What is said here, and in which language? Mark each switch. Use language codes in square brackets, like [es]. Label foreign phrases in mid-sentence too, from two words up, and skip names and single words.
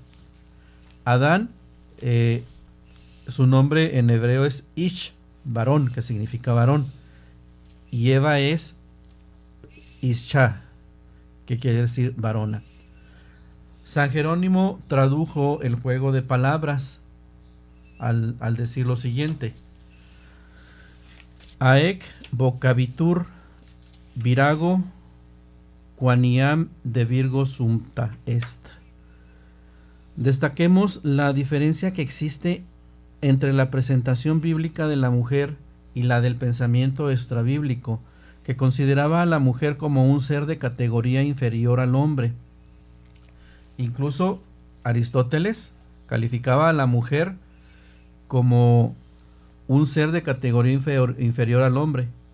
[es] Adán, su nombre en hebreo es Ish, varón, que significa varón, y Eva es Isha, que quiere decir varona. San Jerónimo tradujo el juego de palabras al decir lo siguiente: [la] Aec vocabitur virago quaniam de Virgo sumpta est. [es] Destaquemos la diferencia que existe entre la presentación bíblica de la mujer y la del pensamiento extrabíblico, que consideraba a la mujer como un ser de categoría inferior al hombre. Incluso Aristóteles calificaba a la mujer como un ser de categoría inferior al hombre.